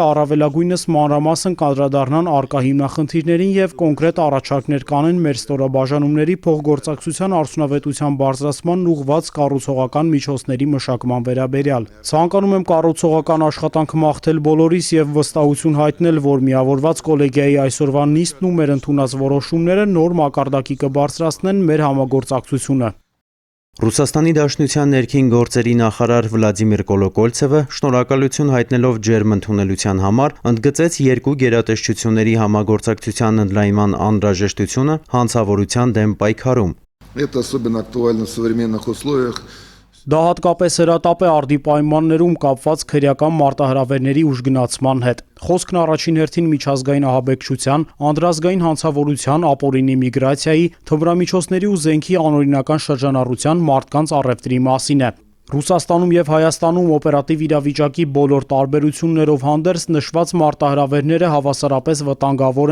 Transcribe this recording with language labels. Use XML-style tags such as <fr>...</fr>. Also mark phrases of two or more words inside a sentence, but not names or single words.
<hy>առավելագույնս մանրամասն կանդրադառնան առկա հիմնախնդիրներին եւ կոնկրետ առաջարկներ կանեն մեր ստորաբաժանումների փոխգործակցության արդյունավետության բարձրացմանն ուղղված կառուցողական միջոցների մշակման վերաբերյալ։ Ցանկանում եմ կառուցողական աշխատանք մաղթել բոլորիս եւ վստահություն հայտնել, որ միավորված կոլեգիայի այսօրվա նիստն ու մեր ընդունած որոշումները նոր մակարդակի կբարձրացնեն մեր համագործակցությունը։ Ռուսաստանի Դաշնության ներքին գործերի նախարար Վլադիմիր Կոլոկոլցևը շնորհակալություն հայտնելով ջերմ ընդունելության համար ընդգծեց երկու գերատեսչությունների համագործակցության ընդլայնման անհրաժեշտությունը հանցավորության դեմ պայքարում։</hy> <ru>Это особенно актуально в современных условиях.</ru> <hy>Դա հատկապես հրատապ է արդի պայմաններում կապված քրեական մարտահրավերների ուժգնացման հետ։ Խոսքն առաջին հերթին միջազգային ահաբեկչության, անդրազգային հանցավորության, ապօրինի միգրացիայի, թմրամիջոցների ու զենքի անօրինական շրջանառության, մարդկանց առևտրի մասին է։ Ռուսաստանում եւ Հայաստանում օպերատիվ իրավիճակի բոլոր տարբերություններով հանդերձ նշված մարտահրավերները հավասարապես վտանգավոր</hy>